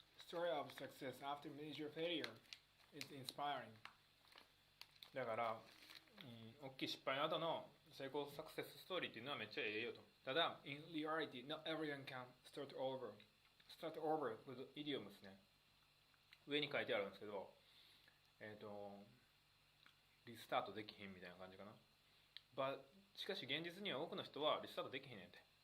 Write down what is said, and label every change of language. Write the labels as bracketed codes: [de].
[en] Story of success after major failure is inspiring. [ja] だから、大きい失敗の後の成功サクセスストーリーっていうのはめっちゃええよと。ただ、 [en] in reality, not everyone can start over. Start over with idioms ね。 [ja] 上に書いてあるんですけど、リスタートできひんみたいな感じかな。しかし現実には多くの人はリスタートできひんねんて。